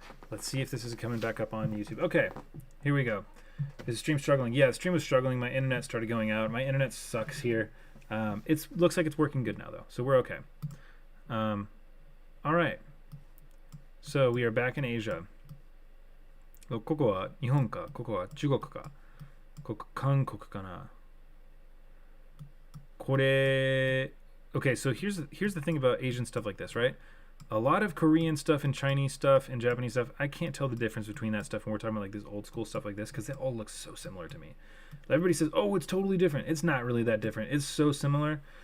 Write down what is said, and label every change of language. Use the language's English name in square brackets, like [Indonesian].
[English] Let's see if this is coming back up on YouTube. Okay, here we go. Is the stream struggling? Yeah, the stream was struggling. My internet started going out. My internet sucks here. It looks like it's working good now, though, so we're okay. All right. So we are back in Asia. [Japanese] ここは日本か、ここは中国か、ここ韓国かな。 [English] これ Okay, so here's the thing about Asian stuff like this, right? A lot of Korean stuff and Chinese stuff and Japanese stuff, I can't tell the difference between that stuff when we're talking about like this old school stuff like this because it all looks so similar to me. Everybody says, "Oh, it's totally different." It's not really that different. It's so similar.